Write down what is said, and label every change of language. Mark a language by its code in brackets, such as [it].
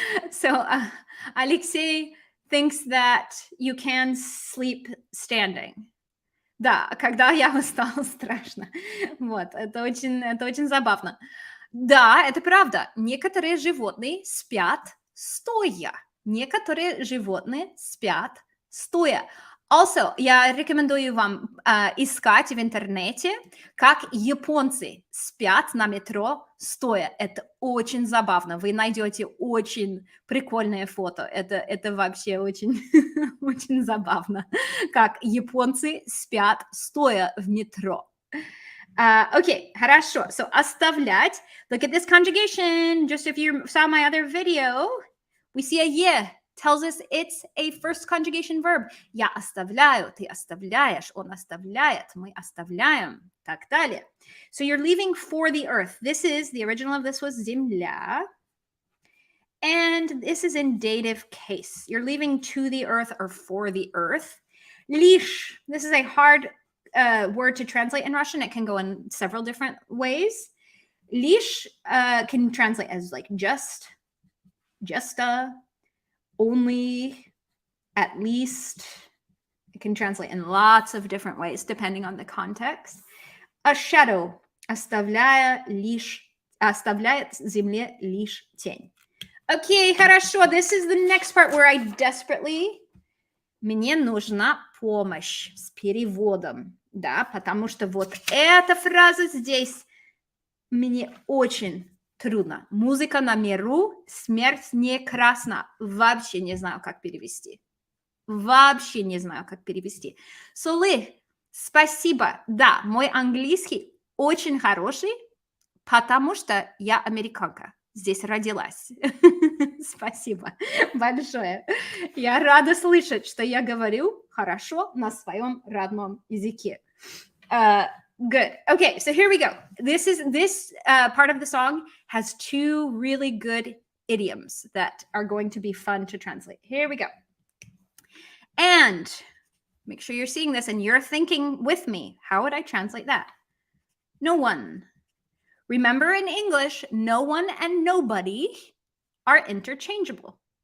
[en] So Alexei, thinks that you can sleep standing. [ru] Да, когда я устал, страшно. Вот, это очень забавно. Да, это правда. Некоторые животные спят стоя. Некоторые животные спят стоя. Also, я рекомендую вам искать в интернете, как японцы спят на метро стоя. Это очень забавно. Вы найдете очень прикольное фото. Это вообще очень, очень забавно, как японцы спят стоя в метро. Okay, хорошо. So, оставлять. [en] Look at this conjugation. Just if you saw my other video, we see a «е» tells us it's a first conjugation verb. [ru] Я оставляю, ты оставляешь, он оставляет, мы оставляем, так далее. [en] So you're leaving for the earth. This is, the original of this was земля. And this is in dative case. You're leaving to the earth or for the earth. [ru] Лишь. [en] This is a hard word to translate in Russian. It can go in several different ways. Лишь can translate as like just a, only, at least. It can translate in lots of different ways depending on the context. A shadow. [ru] Оставляет земле лишь тень. [en] Okay, [ru] хорошо. [en] This is the next part where I desperately... [ru] Мне нужна помощь с переводом, да, потому что вот эта фраза здесь мне очень трудно. Музыка на миру, смерть не красна. Вообще не знаю, как перевести. Вообще не знаю, как перевести. Солы, спасибо. Да, мой английский очень хороший, потому что я американка. Здесь родилась. Спасибо большое. Я рада слышать, что я говорю хорошо на своем родном языке. [en] Good. Okay, so here we go. This part of the song has two really good idioms that are going to be fun to translate. Here we go. And make sure you're seeing this and you're thinking with me. How would I translate that? No one. Remember, in English, no one and nobody are interchangeable.